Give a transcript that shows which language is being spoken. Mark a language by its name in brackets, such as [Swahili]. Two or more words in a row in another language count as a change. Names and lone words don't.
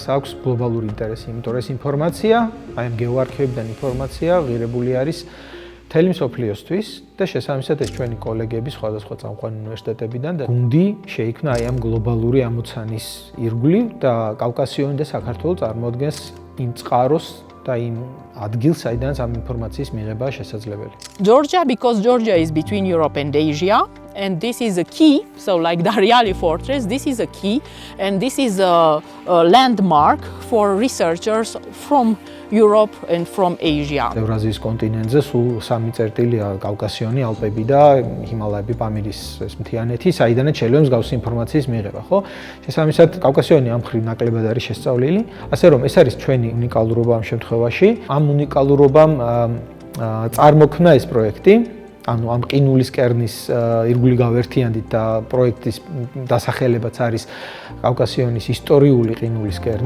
[Georgian] აქვს გლობალური ინტერესი, იმიტომ რომ ეს ინფორმაცია, აი ამ გეოარქივებიდან ინფორმაცია ღირებული არის მთელი მსოფლიოსთვის და შესაბამისად ეს ჩვენი კოლეგები სხვადასხვა წამყვანი უნივერსიტეტებიდან და გუნდი შეიქმნა აი ამ გლობალური ამოცანის ირგვლივ და კავკასიონი და საქართველო წარმოადგენს იმ წყაროს და იმ ადგილს, საიდანაც ამ ინფორმაციის მიღებაა შესაძლებელი. [English] Georgia, because Georgia is between Europe and Asia, and this is a key, so like Dariali Fortress, this is a key, and this is a landmark for researchers from Europe and from Asia. [Georgian] ევრაზიის კონტინენტზე სულ 3 წერტილია კავკასიონი, ალპები და ჰიმალაები, პამირის ეს მთიანეთი, საიდანაც შეიძლება მსგავსი ინფორმაციის მიღება, ხო? შესაბამისად, კავკასიონი ამ მხრივ ნაკლებად არის შესწავლილი, ასე რომ ეს არის ჩვენი უნიკალურობა ამ შემთხვევაში. ამ უნიკალურობამ წარმოქმნა ეს პროექტი, ანუ ამ ყინულის კერნის ირგვლივ გავერთიანდით და პროექტის დასახელებაც არის კავკასიონის ისტორიული ყინულის კერნი.